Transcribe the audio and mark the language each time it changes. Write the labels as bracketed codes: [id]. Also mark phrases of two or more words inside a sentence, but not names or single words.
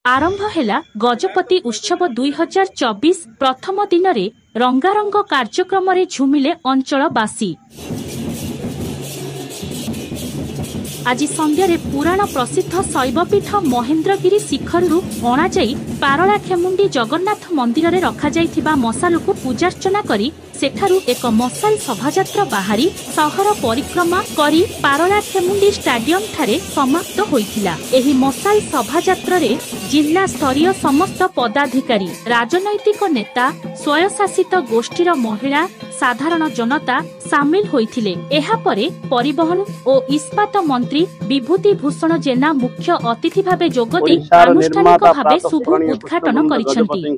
[or] ଆରମ୍ଭ ହେଲା ଗଜପତି ଉତ୍ସବ 2024 ପ୍ରଥମ ଦିନ ରେ ରଙ୍ଗାରଙ୍ଗ କାର୍ଯ୍ୟକ୍ରମ ରେ ଝୁମିଲେ ଅଞ୍ଚଳବାସୀ। ଆଜି ସନ୍ଧ୍ୟା ପୁରାଣ ପ୍ରସିଦ୍ଧ ଶୈବପୀଠ ମହେନ୍ଦ୍ରଗିରି ଶିଖରୁ ଅଣା ଯାଇ ପାରଳାଖେମୁଣ୍ଡି ଜଗନ୍ନାଥ ମନ୍ଦିର ରେ ରଖା ଯାଇଥିବା ମଶାଲ କୁ ପୂଜାର୍ଚ୍ଚନା କରି ସେଠାରୁ ଏକ ମଶାଲ ଶୋଭାଯାତ୍ରା ବାହାରି ସହର ପରିକ୍ରମା କରି ପାରଳାଖେମୁଣ୍ଡି ଷ୍ଟାଡିୟମ ଠାରେ ସମାପ୍ତ ହୋଇଥିଲା। ଏହି ମଶାଲ ଶୋଭାଯାତ୍ରା ରେ ଜିଲ୍ଲା ସ୍ତରୀୟ ସମସ୍ତ ପଦାଧିକାରୀ, ରାଜନୈତିକ ନେତା, ସ୍ୱୟଂଶାସିତ ଗୋଷ୍ଠୀର ମହିଳା, ସାଧାରଣ ଜନତା ସାମିଲ ହୋଇଥିଲେ। ଏହା ପରେ ପରିବହନ ଔର ଇସ୍ପାତ ମନ୍ତ୍ରୀ ବିଭୂତି ଭୂଷଣ ଜେନା ମୁଖ୍ୟ ଅତିଥି ଭାବେ ଯୋଗଦେଇ ଆନୁଷ୍ଠାନିକ ଭାବେ ଶୁଭ ଉଦ୍ଘାଟନ କରିଛନ୍ତି।